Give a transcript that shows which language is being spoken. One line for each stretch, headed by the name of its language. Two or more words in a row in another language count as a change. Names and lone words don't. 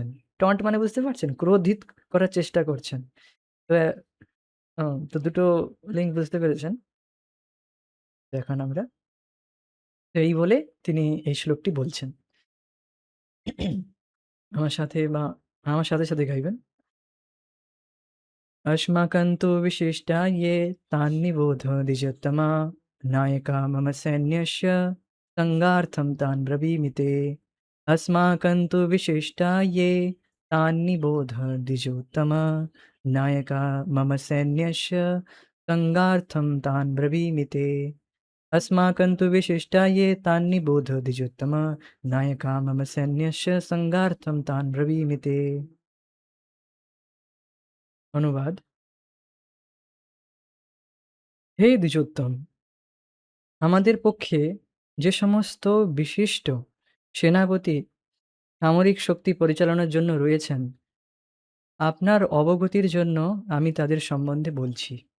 Bangla: টন্ট মানে বুঝতে পারছেন? ক্রোধিত করার চেষ্টা করছেন। তো অ তো দুটো লিঙ্ক বুঝতে পেরেছেন? তো এখন আমরা তো এই বলে তিনি এই শ্লোকটি বলছেন। আমার সাথে বা আমার সাথে গাইবেন।
Sanskrit: अस्माकं तु विशिष्टा ये तान्निबोध द्विजोत्तमा नायका मम सैन्यस्य संगार्थं तान् ब्रवीमि ते। अस्माकं तु विशिष्टा ये तान्निबोध द्विजोत्तमा नायका मम सैन्यस्य संगार्थं तान् ब्रवीमि ते। अस्माकं तु विशिष्टा ये तान्निबोध द्विजोत्तमा नायका मम सैन्यस्य संगार्थं तान् ब्रवीमि ते।
Bangla: অনুবাদ: হে দ্বিজোত্তম! আমাদের পক্ষে যে সমস্ত বিশিষ্ট সেনাপতি সামরিক শক্তি পরিচালনার জন্য রয়েছেন, আপনার অবগতির জন্য আমি তাদের সম্বন্ধে বলছি।